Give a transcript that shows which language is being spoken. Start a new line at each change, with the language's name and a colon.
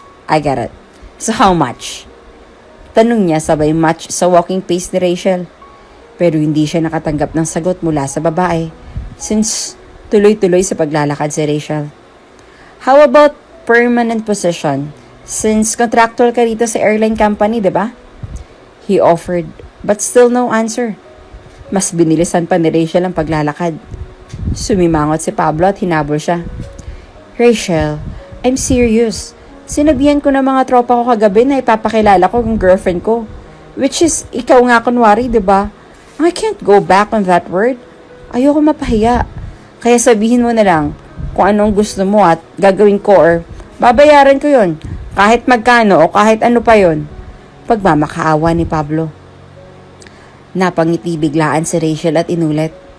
English: I get it. So how much?
Filipino: Tanong niya sabay match sa walking pace ni Rachel. Pero hindi siya nakatanggap ng sagot mula sa babae since tuloy-tuloy sa paglalakad si Rachel.
English: How about permanent position? Since contractual
Filipino: ka rito sa
English: airline company,
Filipino: diba?
English: He offered, but still no answer.
Filipino: Mas binilisan pa ni Rachel ang paglalakad. Sumimangot si Pablo at hinabol siya. Rachel,
English: I'm serious.
Filipino: Sinabihan ko ng mga tropa ko kagabi na ipapakilala ko ang girlfriend ko. Which is, ikaw nga kunwari, diba?
English: I can't go back on that word.
Filipino: Ayoko mapahiya. Kaya sabihin mo na lang kung anong gusto mo at gagawin ko or babayaran ko yon kahit magkano o kahit ano pa yon. Pagmamakaawa ni Pablo. Napangiti biglaan si Rachel at inulit.